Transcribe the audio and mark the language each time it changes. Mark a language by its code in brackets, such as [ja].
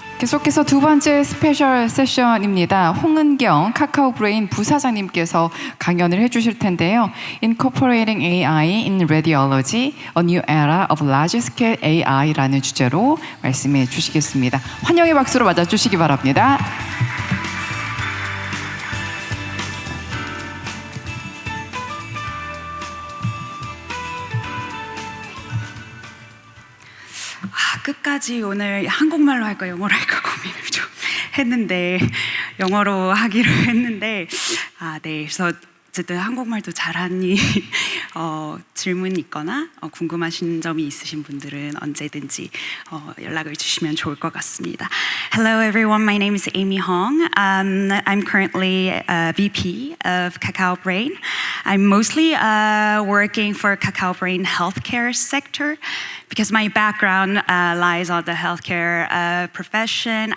[ko] 계속해서 두 번째 스페셜 세션입니다. 홍은경 카카오브레인 부사장님께서 강연을 해주실 텐데요. Incorporating AI in Radiology, A New Era of Large-Scale AI라는 주제로 말씀해 주시겠습니다. 환영의 박수로 맞아주시기 바랍니다. 끝까지 오늘 한국말로 할까 영어로 할까 고민을 좀 했는데 영어로 하기로 했는데 네, 그래서 어쨌든 한국말도 잘하니 질문 있거나 궁금하신 점이 있으신 분들은 언제든지 연락을 주시면 좋을 것 같습니다. [en] Hello everyone, my name is Amy Hong. I'm currently a VP of KakaoBrain. I'm mostly working for KakaoBrain healthcare sector because my background lies on the healthcare profession.